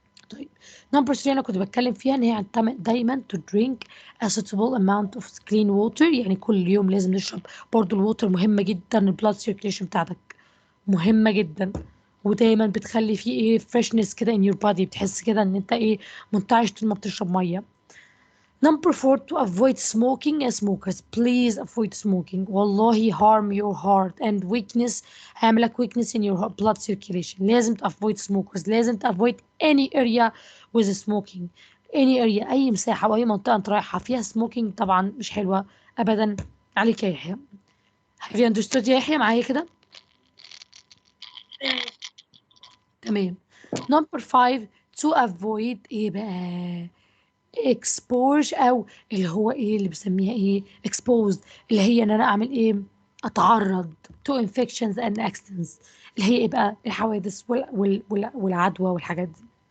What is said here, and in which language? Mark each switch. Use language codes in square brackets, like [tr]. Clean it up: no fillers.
[ar] طيب نمبر 3 انا كنت بتكلم فيها ان هي دايما [en] to drink a suitable amount of clean water. [ar] يعني كل يوم لازم نشرب. برضو الووتر مهمة جدا، البلاد سيركيليشن بتاعتك مهمة جدا، ودايما بتخلي فيه ايه freshness كده [en] in your body، [ar] بتحس كده ان انت ايه منتعش طول ما بتشرب مية. [en] Number 4 to avoid smoking. As smokers please avoid smoking. [ar] والله [en] harm your heart and weakness، [ar] هيعملك [en] weakness in your blood circulation. [ar] لازم [en] avoid smokers، لازم avoid any area with smoking. [ar] any area أي مساحة أو أي منطقة أنت رايحها فيها smoking طبعا مش حلوة أبدا عليك يا يحيى. [en] Have you understood [ar] يا يحيى معايا كده؟ تمام. Number 5 to avoid ايه بقى expose او اللي هو ايه اللي بسميها ايه exposed، اللي هي ان انا اعمل ايه اتعرض [en] to infections and accidents، [ar] اللي هي ايه بقى الحوادث والعدوى والحاجات دي.